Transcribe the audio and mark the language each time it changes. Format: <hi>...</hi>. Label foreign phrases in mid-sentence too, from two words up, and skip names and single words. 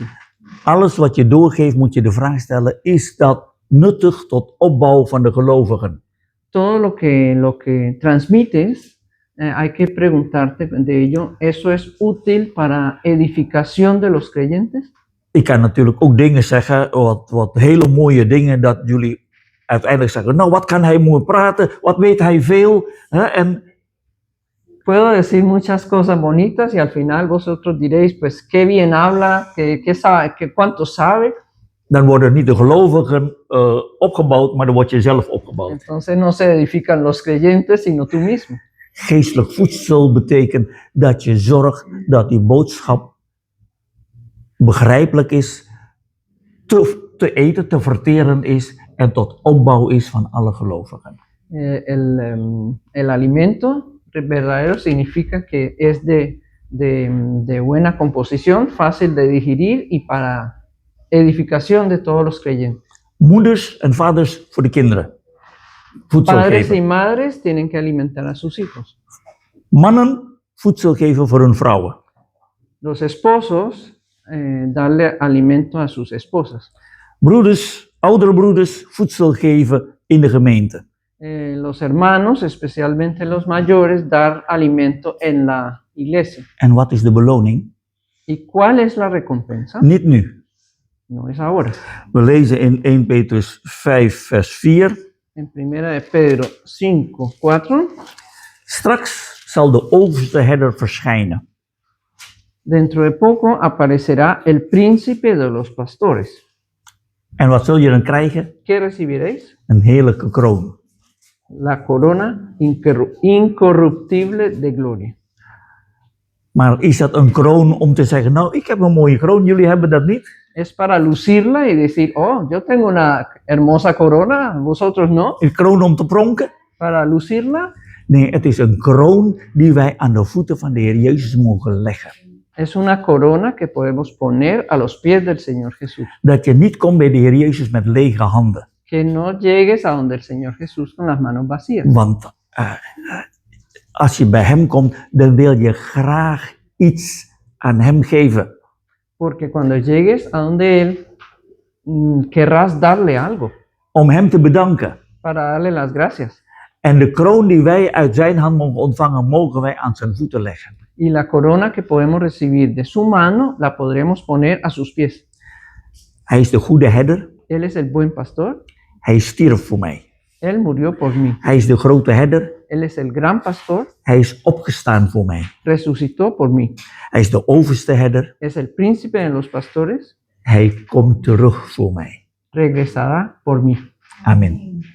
<nl>Alles wat je doorgeeft, moet je de vraag stellen, is dat nuttig tot opbouw van de gelovigen?</nl> <es>Todo lo que transmites, hay que preguntarte de ello, ¿eso es útil para edificación de los creyentes?</es> <nl>Ik kan natuurlijk ook dingen zeggen, wat hele mooie dingen, dat jullie uiteindelijk zeggen, nou wat kan hij mooi praten, wat weet hij veel. Hè? En</nl> <es>Puedo decir muchas cosas bonitas y al final vosotros diréis, pues qué bien habla, qué sabe, cuánto sabe.</es> <nl>dan worden niet de gelovigen opgebouwd, maar dan word je zelf opgebouwd.</nl> <es>Entonces no se edifican los creyentes, sino tú mismo.</es> <nl>Geestelijk voedsel betekent dat je zorgt dat die boodschap begrijpelijk is, te eten, te verteren is en tot opbouw is van alle gelovigen.</nl> <es>El alimento verdadero significa que es de buena composición, fácil de digerir y para edificación de todos los creyentes.</es> <nl>Moeders en vaders voor de kinderen. Voedsel</nl> <es>Padres y</es> <nl>geven.</nl> <es>madres tienen que alimentar a sus hijos.</es> <nl>Mannen voedsel geven voor hun vrouwen.</nl> <es>Los esposos darle alimento a sus esposas.</es> <nl>Broeders, oudere broeders, voedsel geven in de gemeente.</nl> <es>Los hermanos, especialmente los mayores, dar alimento en la iglesia.</es> <nl>En wat is de beloning?</nl> <es>¿Y cuál es la recompensa?</es> <nl>Niet nu.</nl> <es>No es ahora.</es> <nl>We lezen in 1 Petrus 5 vers 4.</nl> <es>En 1 de Pedro 5, 4.</es> <nl>Straks zal de overste herder verschijnen.</nl> <es>Dentro de poco aparecerá el príncipe de los pastores.</es> <nl>En wat zul je dan krijgen?</nl> <es>¿Qué recibiréis?</es> <nl>Een heerlijke kroon.</nl> <es>La corona incorruptible de gloria.</es> <nl>Maar is dat een kroon om te zeggen, nou, ik heb een mooie kroon, jullie hebben dat niet?</nl> <es>Es para lucirla y decir, oh, yo tengo una hermosa corona, vosotros no.</es> <nl>Een kroon om te pronken?</nl> <es>Para lucirla.</es> <nl>Nee, het is een kroon die wij aan de voeten van de Heer Jezus mogen leggen.</nl> <es>Es una corona que podemos poner a los pies del Señor Jesús.</es> <nl>Dat je niet komt bij de Heer Jezus met lege handen.</nl> <es>Que no llegues a donde el Señor Jesús con las manos vacías.</es> <nl>Want als je bij Hem komt, dan wil je graag iets aan Hem geven.</nl> <es>Porque cuando llegues a donde Él, querrás darle algo.</es> <nl>Om Hem te bedanken.</nl> <es>Para darle las gracias.</es> <nl>En de kroon die wij uit zijn hand mogen ontvangen, mogen wij aan zijn voeten leggen.</nl> <es>Y la corona que podemos recibir de su mano, la podremos poner a sus pies.</es> <nl>Hij is de goede herder.</nl> <es>Él es el buen pastor.</es> <nl>Hij stierf voor mij.</nl> <es>Él murió por mí.</es> <nl>Hij is de grote herder.</nl> <es>Él es el gran pastor.</es> <nl>Hij is opgestaan voor mij.</nl> <es>Resucitó por mí.</es> <nl>Hij is de overste herder.</nl> <es>Es el príncipe de los pastores.</es> <nl>Hij komt terug voor mij.</nl> <es>Regresará por mí. Amen.</es>